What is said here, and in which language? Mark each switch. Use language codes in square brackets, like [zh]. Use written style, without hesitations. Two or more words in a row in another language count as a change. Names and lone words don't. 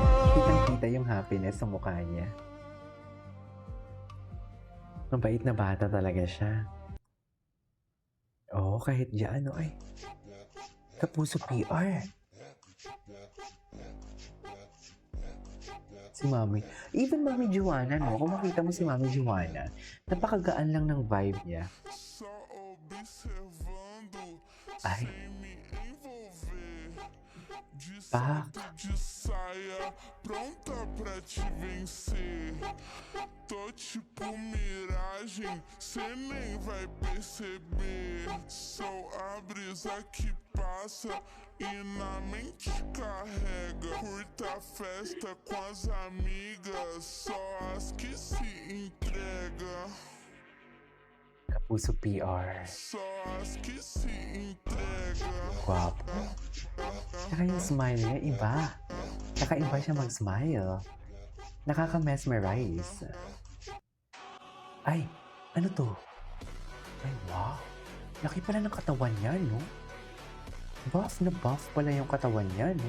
[tl] Kitang-kita yung happiness sa mukha niya. Mabait na bata talaga siya. Oo, kahit dyan, ay. Kapuso PR. Si Mami. [en] Even Mami Juana, no? [tl] Kung makita mo si Mami Juana, napakagaan lang ng vibe niya. [pt] Só observando, Ay, sem me envolver. De Pak. salto de saia, pronta pra te vencer. Tô tipo miragem, cê nem vai perceber. Sou a brisa que passa e na mente carrega. Curta a festa com as amigas, só as que se entrega. Kapuso PR. Só as que se entrega. [tl] Guwapo. Tsaka yung smile niya, iba. Nakaiba siya mag-smile. Nakaka-mesmerize. Ay, ano to? Ay, wow. Laki pala ng katawan niya, no? Buff na buff pala yung katawan niya, no?